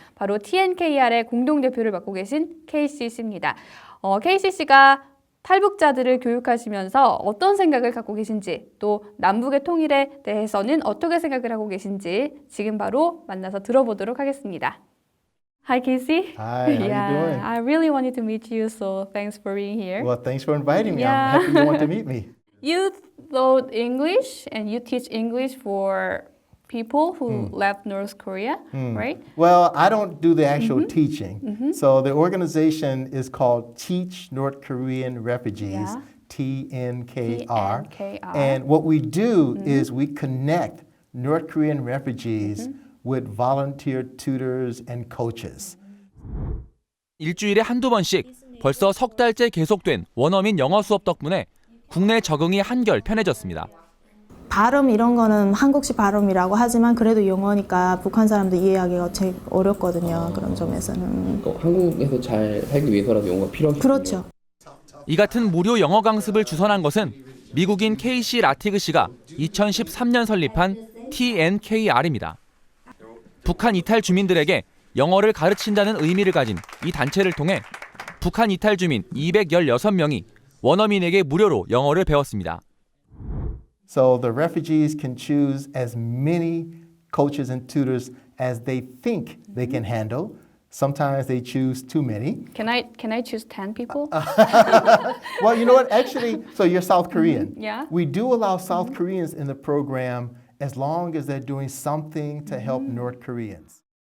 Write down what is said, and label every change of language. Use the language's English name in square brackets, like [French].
[Korean] 바로 TNKR의 공동대표를 맡고 계신 케이시 씨입니다. 케이시 씨가 탈북자들을 교육하시면서 어떤 생각을 갖고 계신지, 또 남북의 통일에 대해서는 어떻게 생각을 하고 계신지 지금 바로 만나서 들어보도록 하겠습니다. [English] Hi, Casey. Hi, how you doing? I really wanted to meet you, so thanks for being here. Well, thanks for inviting me. Yeah. I'm happy you want to meet me. You taught English and you teach English for people who left North Korea, right? Well, I don't do the actual teaching. So the organization is called Teach North Korean Refugees, Tnkr. Tnkr. And what we do is we connect North Korean refugees with volunteer tutors and coaches. [Korean] 일주일에 한두 번씩 벌써 석 달째 계속된 원어민 영어 수업 덕분에 국내 적응이 한결 편해졌습니다. 발음 이런 거는 한국식 발음이라고 하지만 그래도 영어니까 북한 사람도 이해하기가 제일 어렵거든요. 그런 점에서는. 한국에서 잘 살기 위해서라도 영어가 필요하겠죠. 그렇죠. 이 같은 무료 영어 강습을 주선한 것은 미국인 케이시 라티그 씨가 2013년 설립한 TNKR입니다. 북한 이탈 주민들에게 영어를 가르친다는 의미를 가진 이 단체를 통해 북한 이탈 주민 216명이 원어민에게 무료로 영어를 배웠습니다. [English] So the refugees can choose as many coaches and tutors as they think they can handle. Sometimes they choose too many. Can I choose 10 people? Well, you know what? Actually, so you're South Korean. Yeah. We do allow South Koreans in the program as long as they're doing something to help North Koreans.